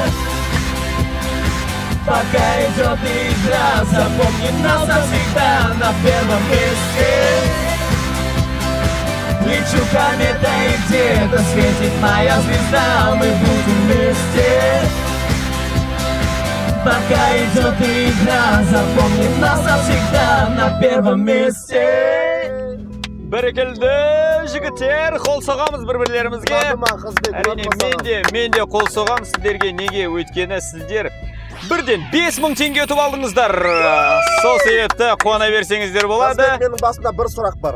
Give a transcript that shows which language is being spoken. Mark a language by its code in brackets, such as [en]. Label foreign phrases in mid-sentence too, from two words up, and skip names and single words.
[ru] Пока идет игра, запомни нас навсегда на первом месте. Лечу кометой, где-то светит моя звезда. Мы будем вместе. Пока идет игра, запомни нас навсегда на первом месте. [kk] Бәрекелді жігіттер, қол соғамыз бір-бірлерімізге. Әрине, мен де қол соғам сіздерге. Неге? Өйткені сіздер бірден 5000 теңге ұтып алдыңыздар. Сол себепті қуана берсеңіздер болады. Менің басында бір сұрақ бар.